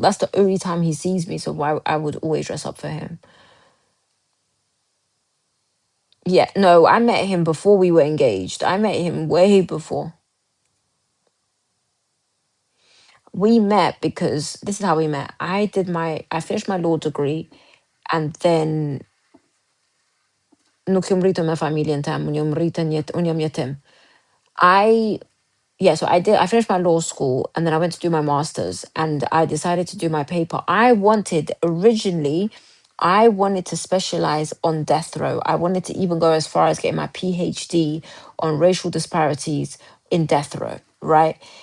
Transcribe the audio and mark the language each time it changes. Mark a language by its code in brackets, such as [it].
[en] That's the only time he sees me. So why I would always dress up for him. Yeah, no, I met him before we were engaged. I met him way before. We met because this is how we met. I finished my law degree And then [sq] nuk jom rritur me familjen tem, unë jom rritur unë jam jetim. [en] I yeah, so I finished my law school and then I went to do my master's and I decided to do my paper. Originally, I wanted to specialize on death row. I wanted to even go as far as getting my PhD on racial disparities in death row, right?